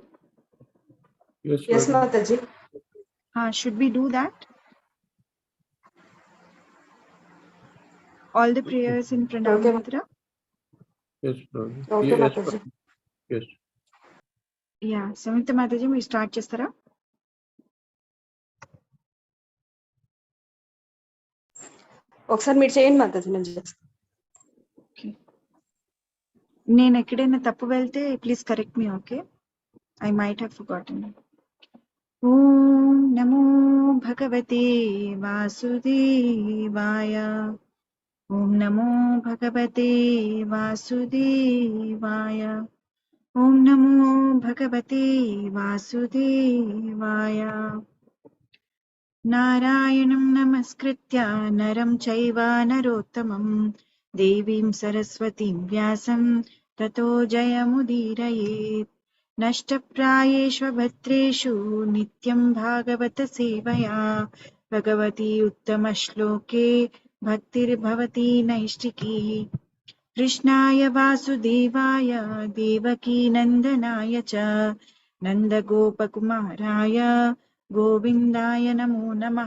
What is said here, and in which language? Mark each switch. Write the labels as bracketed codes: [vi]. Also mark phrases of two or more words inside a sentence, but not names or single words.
[en] Yes, Mataji. Should we do that? All the prayers in pranam Okay. mantra? Yes, brother. Okay, Yes, Mataji. brother. Yes. Yeah, Samyukta Mataji, [te] మీరు స్టార్ట్ చేస్తారా? ఒకసారి మీరు చేయండి Mataji, నేను చేస్తాను. నేను ఎక్కడైనా తప్పు వెళ్తే [en] please correct me, [te] ఓకే? [en] I might have forgotten. [sa] ఓం నమో భగవతే వాసుదేవాయ. ఓం నమో భగవతే వాసుదేవాయ. ఓం నమో భగవతే వాసుదేవాయ. నారాయణం నమస్కృత్య నరం చైవ నరోత్తమం దేవీం సరస్వతీం వ్యాసం తతో జయముదీరయేత్. నష్టప్రాయేషు భద్రేషు నిత్యం భాగవత సేవయా భగవతి ఉత్తమశ్లోకే భక్తిర్భవతి నైష్టికీ. కృష్ణాయ వాసుదేవాయ దేవకీ నందనాయ చ నందగోపకుమారాయ గోవిందాయ నమో నమః.